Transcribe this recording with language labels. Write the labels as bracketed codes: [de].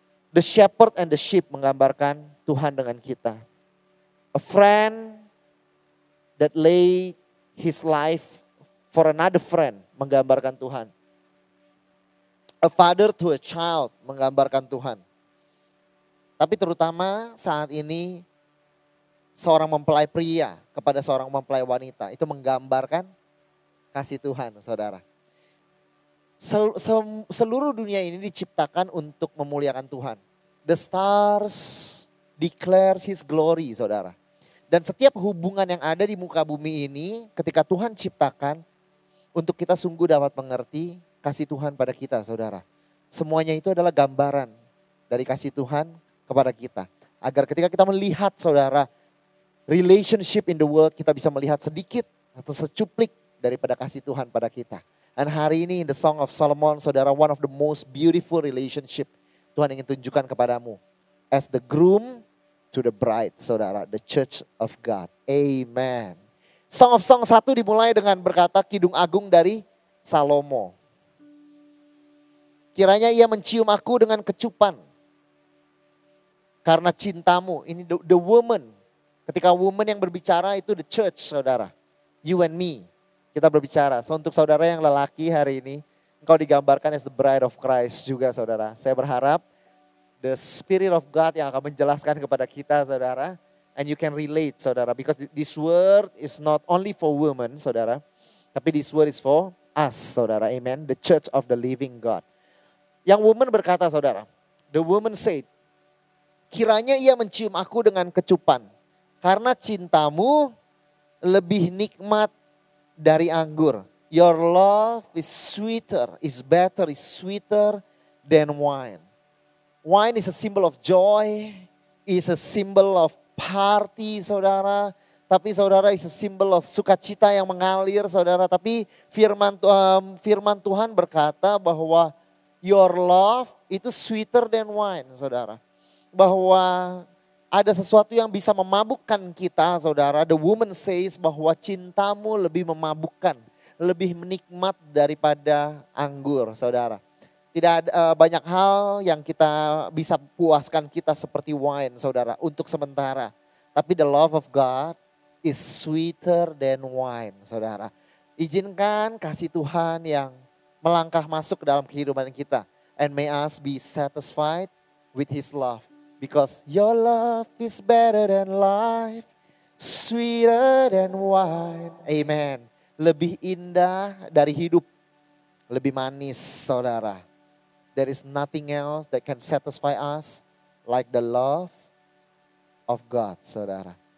[en] The shepherd and the sheep [id] menggambarkan Tuhan dengan kita. [en] A friend that lay his life for another friend [id] menggambarkan Tuhan. [en] A father to a child [id] menggambarkan Tuhan. Tapi terutama saat ini seorang mempelai pria kepada seorang mempelai wanita itu menggambarkan kasih Tuhan saudara. Seluruh dunia ini diciptakan untuk memuliakan Tuhan. [en] The stars declares His glory [id] saudara. Dan setiap hubungan yang ada di muka bumi ini ketika Tuhan ciptakan untuk kita sungguh dapat mengerti kasih Tuhan pada kita saudara. Semuanya itu adalah gambaran dari kasih Tuhan kepada kita. Agar ketika kita melihat saudara, [en] relationship in the world, [id] kita bisa melihat sedikit atau secuplik daripada kasih Tuhan pada kita. Dan hari ini [en] in the Song of Solomon, saudara, one of the most beautiful relationship [id] Tuhan ingin tunjukkan kepadamu. [en] As the groom to the bride, saudara, the church of God. Amen. [id] Song of Song 1 dimulai dengan berkata Kidung Agung dari Salomo. Kiranya ia mencium aku dengan kecupan. Karena cintamu, ini the woman. Ketika woman yang berbicara itu the church, saudara. [en] You and me. [id] Kita berbicara. So, untuk saudara yang lelaki hari ini, engkau digambarkan [en] as the bride of Christ [id] juga, saudara. Saya berharap [en] the Spirit of God [id] yang akan menjelaskan kepada kita, saudara. [en] And you can relate, saudara. Because this word is not only for women, saudara. [id] Tapi [en] this word is for us, saudara. Amen. The church of the living God. [id] Yang woman berkata, saudara. [en] The woman said, [id] kiranya ia mencium aku dengan kecupan. Karena cintamu lebih nikmat dari anggur. [en] Your love is sweeter, is better, is sweeter than wine. Wine is a symbol of joy, is a symbol of party, saudara. [id] Tapi saudara, [en] is a symbol of [id] sukacita yang mengalir, saudara. Tapi firman Tuhan berkata bahwa [en] your love [id] itu [en] sweeter than wine, [id] saudara. Bahwa ada sesuatu yang bisa memabukkan kita, saudara. [en] The woman says [id] bahwa cintamu lebih memabukkan, lebih menikmat daripada anggur, saudara. Tidak ada banyak hal yang kita bisa puaskan kita seperti wine, saudara, untuk sementara. Tapi [en] the love of God is sweeter than wine, saudara. [id] Izinkan kasih Tuhan yang melangkah masuk ke dalam kehidupan kita. [en] And may us be satisfied with His love. Because your love is better than life, sweeter than wine. Amen. [id] Lebih indah dari hidup, lebih manis, saudara. [en] There is nothing else that can satisfy us like the love of God, saudara.